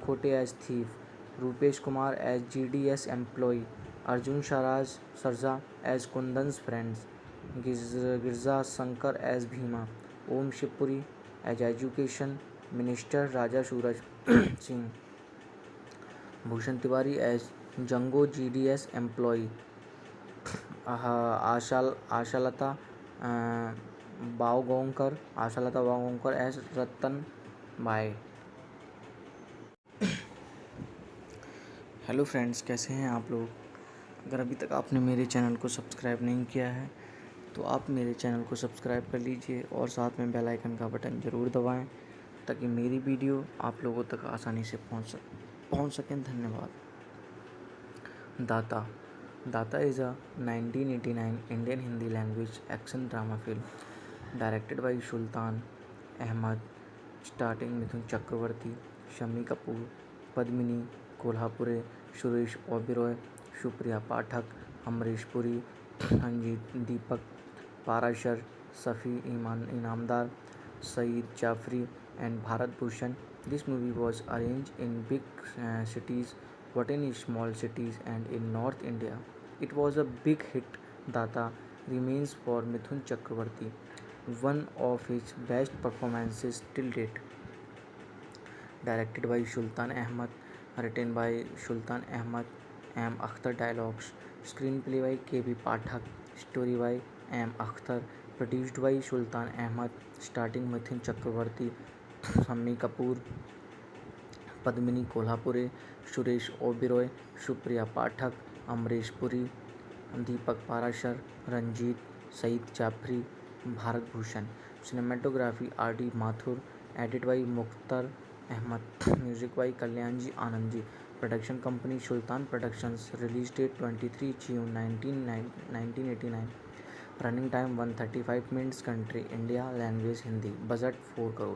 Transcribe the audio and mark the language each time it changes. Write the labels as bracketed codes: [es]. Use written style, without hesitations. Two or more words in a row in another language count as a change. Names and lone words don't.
[en] Khote as thief, Rupesh Kumar as GDS employee, Arjun Sarja as Kundan's friends, Girza Sankar as Bhima, Om Shivpuri as education minister, Raja Suraj Singh, Bhushan Tiwari as Jango GDS employee, आशालता बावगोंकर एस रतन बाय। hello friends, [hi] कैसे हैं आप लोग। अगर अभी तक आपने मेरे चैनल को सब्सक्राइब नहीं किया है तो आप मेरे चैनल को सब्सक्राइब कर लीजिए और साथ में [en] bell icon [hi] का बटन ज़रूर दबाएं ताकि मेरी वीडियो आप लोगों तक आसानी से पहुंच सकें। [en] धन्यवाद। दाता is a 1989 Indian Hindi language action drama film directed by Sultan Ahmad, starring Mithun Chakravarti, Shammi Kapoor, Padmini Kolhapure, Suresh Oberoi, Supriya Pathak, Amrish Puri, Ranjit, Deepak Parashar, Safi Inamdar, Saeed Jafri, and Bharat Bhushan. This movie was arranged in big cities, but in small cities and in North India. It was a big hit. Data remains for Mithun Chakravarti one of his best performances till date. Directed by Sultan Ahmad, written by Sultan Ahmad, M. Akhtar. Dialogues, screenplay by K.B. Pathak, story by M. Akhtar, produced by Sultan Ahmad, starring Mithun Chakravarti, Shammi Kapoor, Padmini Kolhapure, Suresh Oberoi, Supriya Pathak, Amrish Puri, Deepak Parashar, Ranjit, Saeed Jafri, Bharat Bhushan. Cinematography R.D. Mathur, edited by Mukhtar Ahmad, music by Kalyanji Anandji. Production company Sultan Productions. Release date 23 June 1989. Running time 135 minutes. Country India. Language Hindi. Budget 4 crores.